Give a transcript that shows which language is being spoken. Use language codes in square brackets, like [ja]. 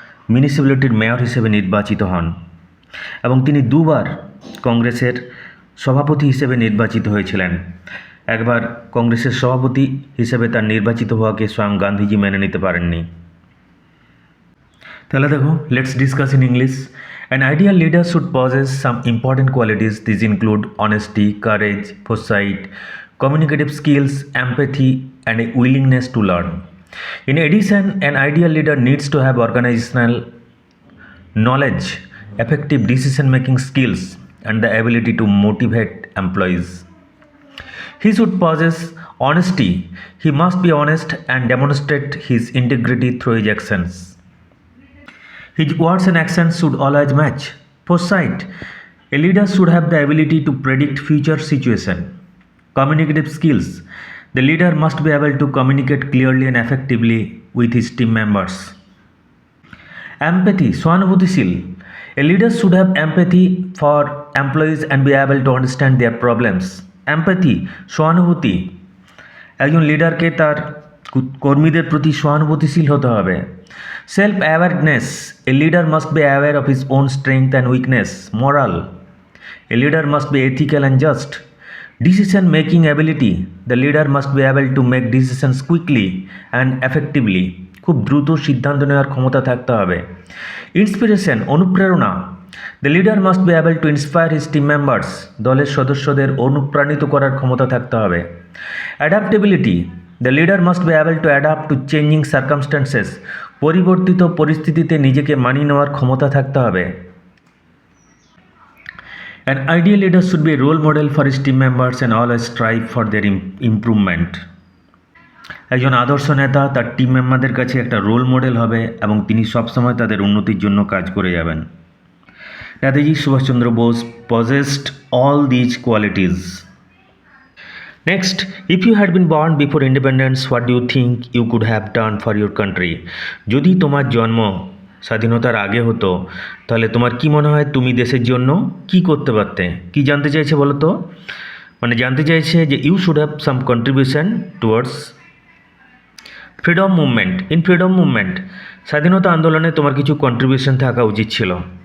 [bn] মিউনিসিপ্যালিটির mayor হিসেবে নির্বাচিত হন এবং তিনি দুবার কংগ্রেসের সভাপতি হিসেবে নির্বাচিত হয়েছিলেন। একবার কংগ্রেসের সভাপতি হিসেবে তার নির্বাচিত হওয়াকে স্বয়ং গান্ধীজি মেনে নিতে পারেননি। তাহলে দেখো, [en] Let's discuss in English. An ideal leader should possess some important qualities. These include honesty, courage, foresight, communicative skills, empathy, and a willingness to learn. In addition, an ideal leader needs to have organizational knowledge, effective decision-making skills, and the ability to motivate employees. He should possess honesty. He must be honest and demonstrate his integrity through his actions. His words and actions should always match. Foresight. A leader should have the ability to predict future situations. Communicative skills. The leader must be able to communicate clearly and effectively with his team members. Empathy. Swanubuddhishil. A leader should have empathy for employees and be able to understand their problems. [bn] Empathy. সহানুভূতি। একজন লিডারকে তার কর্মীদের প্রতি সহানুভূতিশীল হতে হবে। [en] Self awareness. A leader must be aware of his own strength and weakness. Moral. A leader must be ethical and just. Decision making ability. The leader must be able to make decisions quickly and effectively. [bn] খুব দ্রুত সিদ্ধান্ত নেওয়ার ক্ষমতা থাকতে হবে। Inspiration. অনুপ্রেরণা। [en] The leader must be able to inspire his team members. [bn] দলের সদস্যদের অনুপ্রাণিত করার ক্ষমতা থাকতে হবে। [en] Adaptability. The leader must be able to adapt to changing circumstances. [bn] পরিবর্তিত পরিস্থিতিতে নিজেকে মানিয়ে নেওয়ার ক্ষমতা থাকতে হবে। [en] An ideal leader should be a role model for his team members and always strive for their improvement. [bn] একজন আদর্শ নেতা তার টিম মেম্বারদের কাছে একটা রোল মডেল হবে এবং তিনি সবসময় তাদের উন্নতির জন্য কাজ করে যাবেন। [en] Netaji Subhas Chandra Bose possessed all these qualities. Next, if you had been born before independence, what do you think you could have done for your country? [bn] যদি তোমার জন্ম স্বাধীনতার আগে হতো তাহলে তোমার কি মনে হয় তুমি দেশের জন্য কি করতে পারতে? কি জানতে চাইছে বলো তো? মানে জানতে চাইছে যে [en] You should have some contribution towards freedom movement. In freedom movement, [bn] স্বাধীনতা আন্দোলনে তোমার কিছু কন্ট্রিবিউশন থাকা উচিত ছিল।